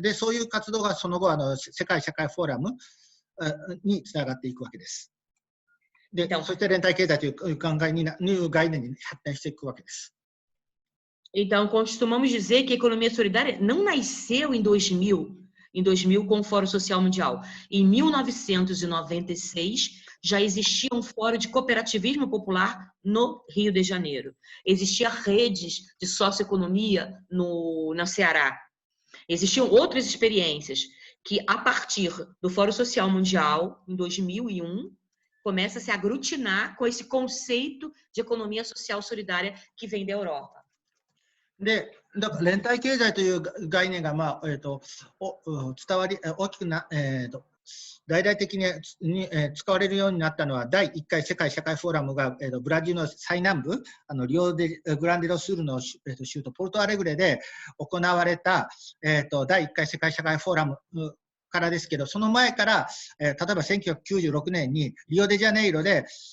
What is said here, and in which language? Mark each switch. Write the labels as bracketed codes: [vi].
[ja] で、そういう活動がその後世界社会フォーラムにつながっていくわけです。で、そして連帯経済という概念に発展していくわけです。 [pt] Então, costumamos dizer que a economia solidária não nasceu em 2000 com o Fórum Social Mundial. Em 1996, já existia um fórum de cooperativismo popular no Rio de Janeiro. Existiam redes de socioeconomia no Ceará. Existiam outras experiências que, a partir do Fórum Social Mundial, em 2001, começa a se aglutinar com esse conceito de economia social solidária que vem da Europa. [ja] で、だから連帯経済という概念が、伝わり大きくな、大々的に使われるようになったのは、第1回世界社会フォーラムがブラジルの最南部、リオデグランデドスールの州都ポルトアレグレで行われた第1回世界社会フォーラムからですけど、その前から、例えば1996年にリオデジャネイロで、